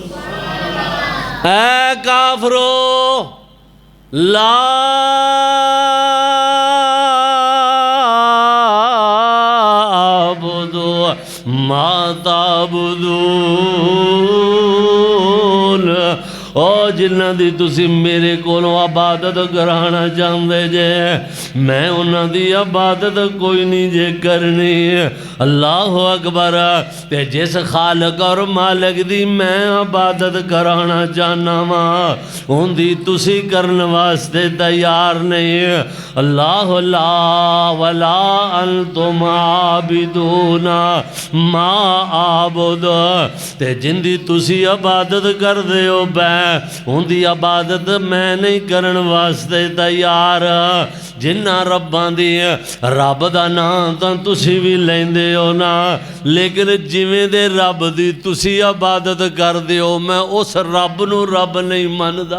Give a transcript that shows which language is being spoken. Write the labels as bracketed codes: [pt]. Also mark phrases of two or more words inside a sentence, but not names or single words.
[pa] اے کافرو [ar] لا أعبد ما تعبدون, [pa] او جنہاں دی تسی میرے کولوں عبادت کرانا چاہتے جے، میں انہاں دی عبادت کوئی نہیں جے کرنی. [ar] الله أكبر. [pa] تے جس خالق اور مالک دی میں عبادت کرانا چاہنا واں اوہندی تسی کرنے واسطے تیار نہیں. [ar] الله لا ولا أنتم عابدون ما أعبد, [pa] تے جہندی تسی عبادت کر دے ہو بئی اوہندی عبادت میں نہیں کرن واسطے تیار. جنہاں رباں دی رب دا نام تاں تسی بھی لیندے ہو نا، لیکن جیویں دے رب دی تسی عبادت کردے ہو میں اس رب نوں رب نہیں مندا.